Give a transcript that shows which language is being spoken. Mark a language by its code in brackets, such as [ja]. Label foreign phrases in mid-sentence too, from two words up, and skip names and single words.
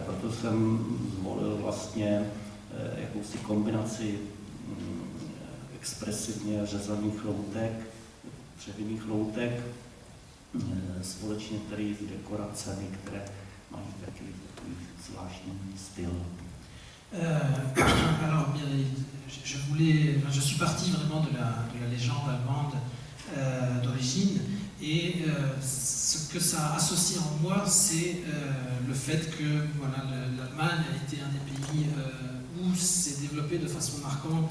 [cs] Proto jsem zvolil vlastně jakousi kombinaci expresivně řezaných loutek, dřevěných loutek, společně tady s dekoracemi, které mají takový zvláštní styl. [fr] Alors, bien, je suis parti vraiment de la légende allemande d'origine, et ce que ça associe en moi, c'est le fait que voilà, l'Allemagne a été un des pays où s'est développé de façon marquante